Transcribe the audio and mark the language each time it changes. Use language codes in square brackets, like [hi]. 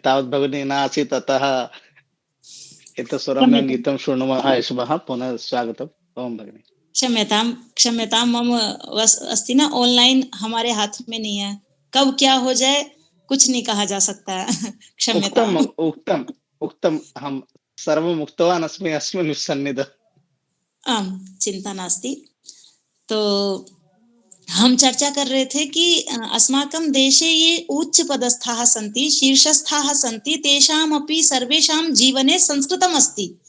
[sa] तावत् भगिनी नासीत् अतः एतत् सुरम्यं क्षम्यतां गीतं शृणुमः इष्मः। पुनः स्वागतम्। ओम भगिनी। क्षम्यताम क्षम्यताम मम अस्ति ना [hi] ऑनलाइन हमारे हाथ में नहीं है, कब क्या हो जाए कुछ नहीं कहा जा सकता है। [sa] क्षम्यताम। उक्तम् उक्तम् उक्तम् अहं सर्वम् उक्तवान् अस्मि अस्मिन् सन्निधौ। आम, चिंता नास्ति। [hi] तो हम चर्चा कर रहे थे कि [sa] अस्माकं देशे ये उच्च पदस्थाः सन्ति, शीर्षस्थाः सन्ति, तेषामपि सर्वेषां जीवने संस्कृतम् अस्ति।